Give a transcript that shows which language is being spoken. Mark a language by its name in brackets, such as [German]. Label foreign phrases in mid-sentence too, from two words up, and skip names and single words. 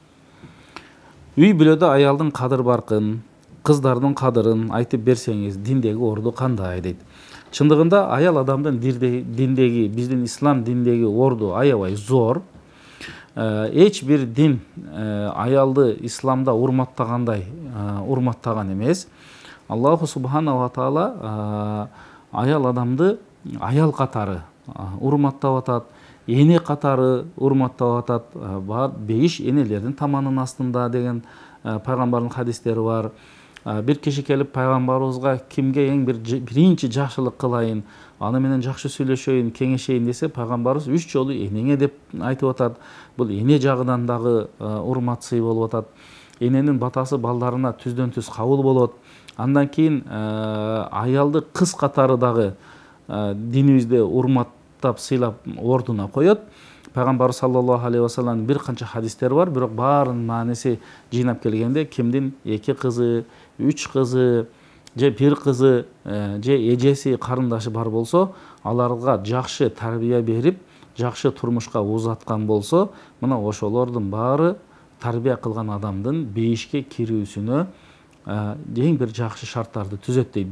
[Kyrgyz] Үй бүлөдө аялдын кадыр баркын, кыздардын кадырын айтып берсеңиз, диндеги орду кандай дейт. Чындыгында аял адамдын диндеги, биздин ислам диндеги орду аябай зор. Эч бир дин аялды исламда урматтагандай урматтаган эмес. [Arabic] الله سبحانه وتعالى [Kyrgyz] аял адамды аял катары урматтап атат, эне катары урматтап атат. 5 энелердин таманын астында деген пайгамбардын хадистери бар. Бир киши келип пайгамбарыбызга кимге эң биринчи жакшылык кылайын, аны менен жакшы сүйлөшөйүн, кеңешейин десе, пайгамбарыбыз 3 жолу энеңе деп айтып атат. Бул эне жагынан дагы урмат сый болуп атат. Эненин батасы балдарына түздөн түз кабыл болот. Андан кийин аялды кыз катары дагы динибизде урматтап сыйлап ордуна коет. Пайгамбар [Arabic] صلى الله عليه وسلم [Kyrgyz] бир канча хадистер бар, бирок баарынын мааниси жыйнап келгенде кимдин 2 кызы, 3 кызы, же 1 кызы, же эжеси, карындашы бар болсо, аларга жакшы тарбия берип, жакшы турмушка узаткан болсо, мына ошолордун баары тарбия кылган адамдын бейишке кирүүсүнө эң бир жакшы шарттарды түзөт дейт.